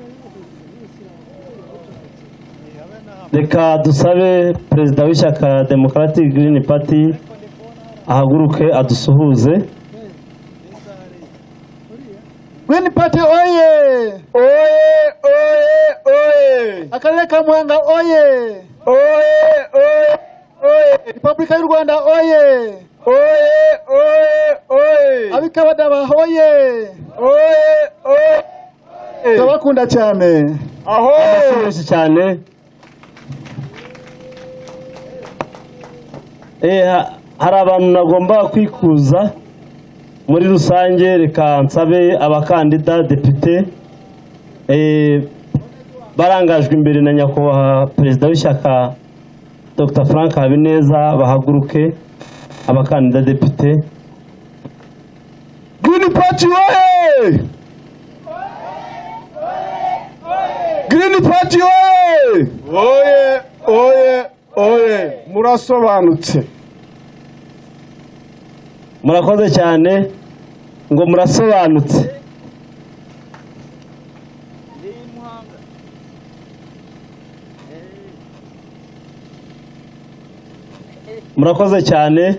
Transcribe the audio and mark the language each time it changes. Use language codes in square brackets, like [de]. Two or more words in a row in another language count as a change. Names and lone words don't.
[rw] Reka dusabe perezida w'ishyaka Democratic Green Party ahaguruke adusuhuze. Green Party oye! Oye, oye, oye. Akarere ka Muhanga oye! Oye, oye, oye. Repubulika y'u Rwanda oye! Oye, oye, oye. Abikabadaba oye! Oye, oye. Ndabakunda cyane. Aho. Amasuhuze cyane. Hari abantu nagomba kwikuza muri rusange. Reka nsabe abakandida depite barangajwe imbere na nyakubahwa perezida w'ishyaka Dr. Frank Habineza bahaguruke, abakandida depite. Green Party oye! Green Party oye! Oye, oye, oye. Murasobanutse. Murakoze cyane ngo murasobanutse. Murakoze cyane.